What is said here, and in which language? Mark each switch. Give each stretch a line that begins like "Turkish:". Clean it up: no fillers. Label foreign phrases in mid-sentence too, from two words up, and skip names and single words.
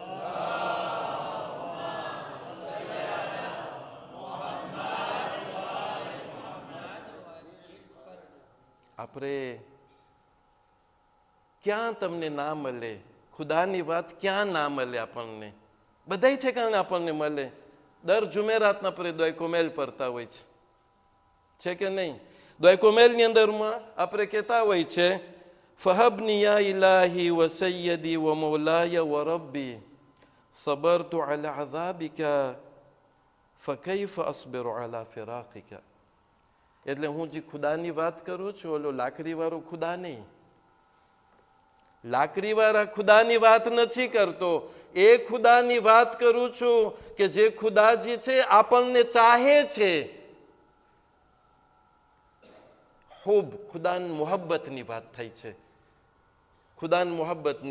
Gujarati: આપણે ક્યાં તમને ના મળે ખુદાની વાત, ક્યાં ના મળે આપણને? બધાય ઠેકાણે આપણને મળે. દર જુમેરાતના આપણે દુઆ કોમેલ પડતા હોય છે કે નહીં? દુઆ કોમેલની અંદરમાં આપણે કહેતા હોય છે,
Arabic: فهبني يا إلهي وسيدي ومولاي وربي صبرت على عذابك فكيف أصبر على فراقك.
Gujarati: એટલે હું જે ખુદાની વાત કરું છું, ઓલો લાકડીવાળો ખુદા નહીં, લાકડીવાળા ખુદાની વાત નથી કરતો. એ ખુદાની વાત કરું છું કે જે ખુદાજી છે આપણને ચાહે છે. ખૂબ ખુદાની મોહબ્બતની વાત થઈ છે, ખુદાની મોહબ્બતની.